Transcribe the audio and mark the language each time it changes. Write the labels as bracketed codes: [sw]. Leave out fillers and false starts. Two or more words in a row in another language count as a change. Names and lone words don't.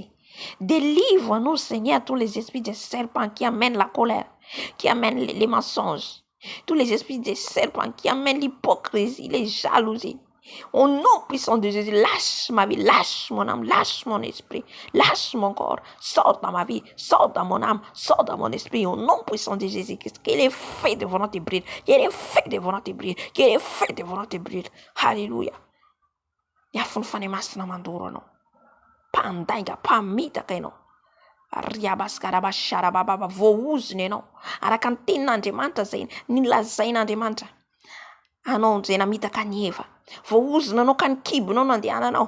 [fr] Délivre-nous, Seigneur, tous les esprits des serpents qui amènent la colère, qui amènent les mensonges, tous les esprits des serpents qui amènent l'hypocrisie, les jalousies, Au nom puissant de Jésus, lâche ma vie, lâche mon âme, lâche mon esprit, lâche mon corps, sors dans ma vie, sors dans mon âme, sors dans mon esprit, au nom puissant de Jésus-Christ. Que les feux de volonté brillent, que les feux de volonté brillent, que les feux de volonté brillent. Alléluia. [mg] Yafony fanamasina mandoro anao. Mpandainga, mpamitaka ianao. Riabaskarabasharabababa, voaozony ianao. Araka ny tenin'Andriamanitra zay nilazain'Andriamanitra. Anao zay namitaka ny Eva. Voaozony anao ka nikibonao nandehananao.